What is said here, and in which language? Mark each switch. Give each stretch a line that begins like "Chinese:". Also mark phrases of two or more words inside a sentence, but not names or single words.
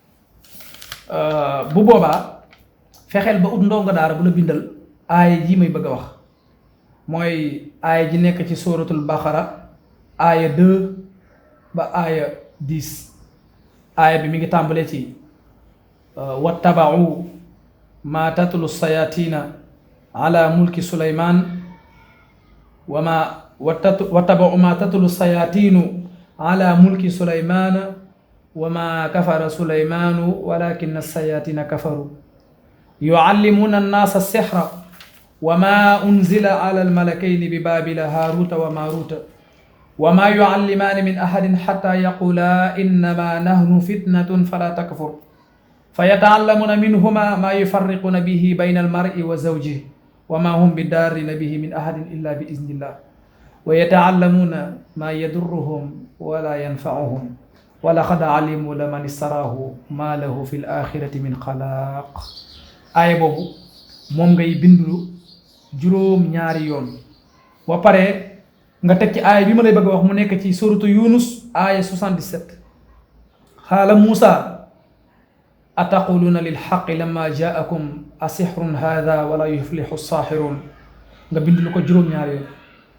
Wolof: bu boobaa fexeel ba ut ndongo daara bu la bindal aaya ji may bëgg a wax mooy aaya ji nekk ci suratul baqara aaya 2 ba aaya 10 aaya bi mi ngi tàmbalee ci
Arabic: واتبعوا ما تتلو الشياطين على ملك سليمان واتبعوا ما تتلو الشياطين على ملك سليمان وما كفر سليمان ولكن الشياطين كفروا يعلمون الناس السحر وما أنزل على الملكين ببابل هاروت وماروت وما يعلمان من أحد حتى يقولا إنما نحن فتنة فلا تكفر فيتعلمون منهما ما يفرقون به بين المرء وزوجه وما هم بضارين به من أحد إلا بإذن الله ويتعلمون ما يضرهم ولا ينفعهم ولقد علموا لمن اشتراه ما له في الآخرة من خلاق
Wolof: aaya boobu moom ngay bindu juróom ñaari yoon ba pare nga teg ci aaya bi ma lay bëgg a wax mu nekk ci suratu Yunus aaya 77
Arabic: قال موسى أتقولون للحق لما جاءكم أسحر هذا ولا يفلح الساحرون
Wolof: nga bind lu ko juróom-ñaari yoon